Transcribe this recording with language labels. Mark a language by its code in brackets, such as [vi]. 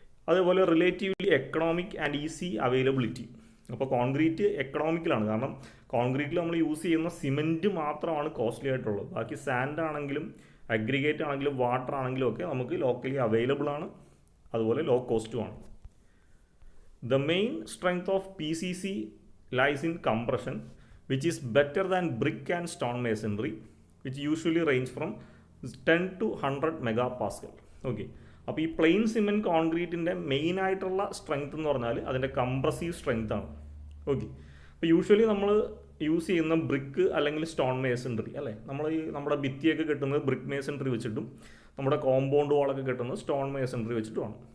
[ml] അതേപോലെ [en] Relatively economic and easy availability. [ml] അപ്പോൾ concrete എക്കണോമിക്കലാണ്. കാരണം കോൺക്രീറ്റിൽ നമ്മൾ യൂസ് ചെയ്യുന്ന സിമെൻറ്റ് മാത്രമാണ് കോസ്റ്റ്ലി ആയിട്ടുള്ളത്. ബാക്കി സാൻഡ് ആണെങ്കിലും അഗ്രിഗേറ്റ് ആണെങ്കിലും വാട്ടർ ആണെങ്കിലും ഒക്കെ നമുക്ക് ലോക്കലി അവൈലബിൾ ആണ്, അതുപോലെ law കോസ്റ്റുമാണ്. [en] The main strength of PCC lies in compression, which is better than brick and stone masonry, which usually range from 10 to 100 megapascal. [ml] Okay, അപ്പോൾ ഈ പ്ലെയിൻ സിമെൻറ്റ് കോൺക്രീറ്റിൻ്റെ മെയിൻ ആയിട്ടുള്ള strength എന്ന് പറഞ്ഞാൽ അതിൻ്റെ കംപ്രസീവ് സ്ട്രെങ്ത് ആണ്. Okay, അപ്പോൾ usually നമ്മൾ use ചെയ്യുന്ന ബ്രിക്ക് അല്ലെങ്കിൽ സ്റ്റോൺ മേസൺട്രി അല്ലേ. നമ്മൾ ഈ നമ്മുടെ ഭിത്തിയൊക്കെ കെട്ടുന്നത് ബ്രിക്ക് മേസൺട്രി വെച്ചിട്ടും നമ്മുടെ കോമ്പൗണ്ട് വാളൊക്കെ കെട്ടുന്നത് സ്റ്റോൺ മേസൺട്രി വെച്ചിട്ടുമാണ്.